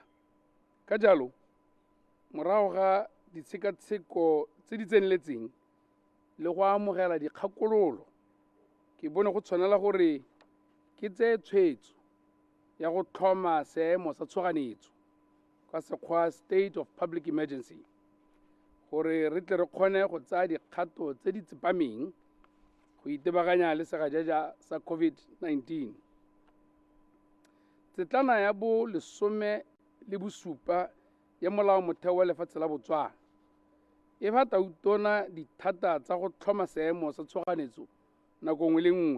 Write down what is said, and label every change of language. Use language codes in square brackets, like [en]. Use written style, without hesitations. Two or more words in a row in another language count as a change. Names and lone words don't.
[tn] Ka jalo morago ga ditshekatsheko tse di tseneletseng le go amogela dikgakololo ke bone go tshwanela gore ke tseye tshwetso ya go tlhoma seemo sa tshoganyetso ka sekgwa [en] state of public emergency [tn] gore re tle re kgone go tsaya dikgato tse di tsepameng go itebaganya le segajaja sa COVID-19. Tsetlana ya bo 17 ya molao motheo wa lefatshe la Botswana e fa tautona dithata tsa go tlhoma seemo sa tshoganyetso nako nngwe le nngwe.